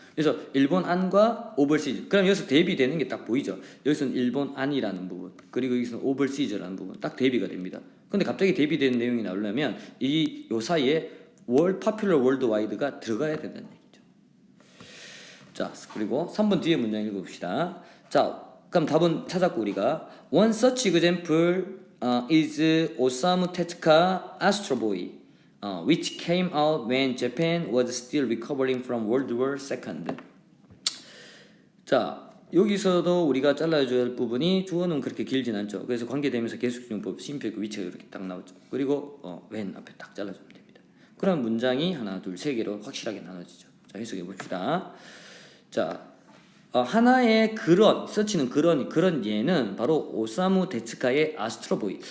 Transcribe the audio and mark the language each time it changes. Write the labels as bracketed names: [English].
[Korean] 그래서 일본 안과 오버시즈. 그럼 여기서 대비되는 게 딱 보이죠? 여기서는 일본 안이라는 부분, 그리고 여기서는 오버시즈라는 부분 딱 대비가 됩니다. 근데 갑자기 대비되는 내용이 나오려면 요 사이에 [English] popular worldwide [Korean] 가 들어가야 된다는 얘기죠. 자, 그리고 3번 뒤에 문장 읽어봅시다. 자, 그럼 답은 찾았고 우리가 [English] one such example is Osamu Tezuka Astro Boy, which came out when Japan was still recovering from World War II. [Korean] 자, 여기서도 우리가 잘라줘야 할 부분이 주어는 그렇게 길진 않죠. 그래서 관계되면서 계속용법, 심표그 위치가 이렇게 딱 나오죠. 그리고 when 앞에 딱 잘라주면 됩니다. 그럼 문장이 하나, 둘, 세 개로 확실하게 나눠지죠. 자, 해석해 봅시다. 자, 하나의 서치는 그런 예는 바로 오사무 데츠카의 아스트로보이.